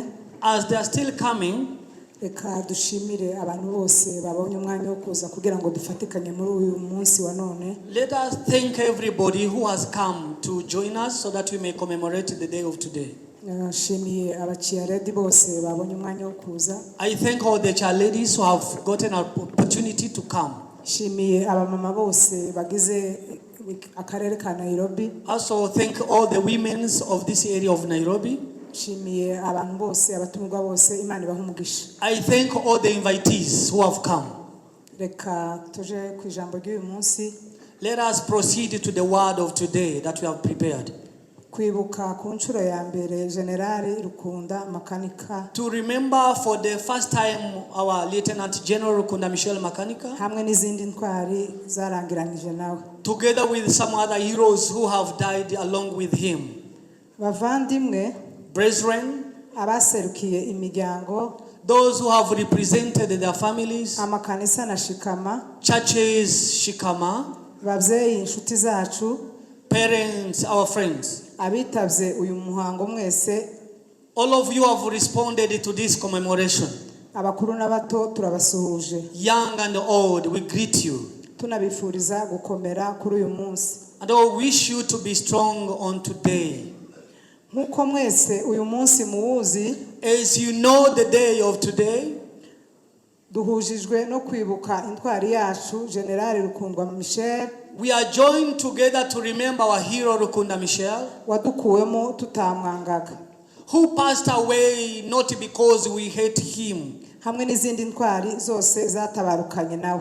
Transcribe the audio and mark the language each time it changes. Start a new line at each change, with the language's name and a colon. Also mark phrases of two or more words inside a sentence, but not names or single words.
English: As they are still coming,
Rundi: reka dushimire abantu bose babonye umwanya wo kuza kugira ngo dufatikanye muri uyu munsi wa none.
English: Let us thank everybody who has come to join us so that we may commemorate the day of today.
Rundi: Shimiye abaciyaredi bose babonye umwanya wo kuza.
English: I thank all the chair ladies who have gotten an opportunity to come.
Rundi: Shimiye abamama bose bagize akarere ka Nairobi.
English: Also thank all the women of this area of Nairobi.
Rundi: Shimiye abantu bose abatumwa bose Imana bahumugisha.
English: I thank all the invitees who have come.
Rundi: Reka tuje ku ijambo ry'uyu munsi.
English: Let us proceed to the word of today that we have prepared.
Rundi: Kwibuka ku nshuro ya mbere General Rukunda Makanika.
English: To remember for the first time our Lieutenant General Rukunda Michel Makanika.
Rundi: Hamwe n'izindi ntwari zarangiranyije nawe.
English: Together with some other heroes who have died along with him.
Rundi: Bavandimwe,
English: brethren,
Rundi: abaserukiye imiryango,
English: those who have represented their families,
Rundi: amakanisa na shikama,
English: churches shikama,
Rundi: babyeyi inshuti zacu,
English: parents, our friends.
Rundi: Abitavye uyu muhango mwese,
English: all of you have responded to this commemoration.
Rundi: Abakuru n'abato turabasuhuje.
English: Young and old, we greet you.
Rundi: Tunabifuriza gukomera kuri uyu munsi.
English: And I wish you to be strong on today.
Rundi: Nkuko mwese uyu munsi muwuzi,
English: as you know the day of today,
Rundi: duhujijwe no kwibuka intwari yacu General Rukundwa Michel.
English: We are joined together to remember our hero Rukunda Michel,
Rundi: wadukuwemo tutamwangaga,
English: who passed away not because we hate him,
Rundi: hamwe n'izindi ntwari zose zatabarukanye nawe,